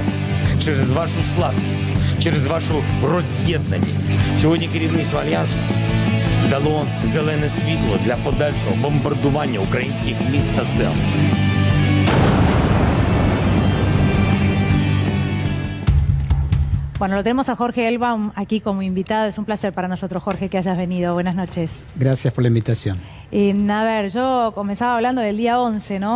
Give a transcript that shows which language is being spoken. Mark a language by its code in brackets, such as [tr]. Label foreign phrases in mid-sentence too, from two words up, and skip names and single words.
[uk] Через вашу слабкість, через вашу роз'єднаність. Сьогодні керівництво Альянсу дало зелене світло для подальшого бомбардування українських міст та сел. [es] Bueno, lo tenemos a Jorge Elbaum aquí como invitado. Es un placer para nosotros, Jorge, que hayas venido. Buenas noches. Gracias por la invitación. A ver, yo comenzaba hablando del día 11, ¿no?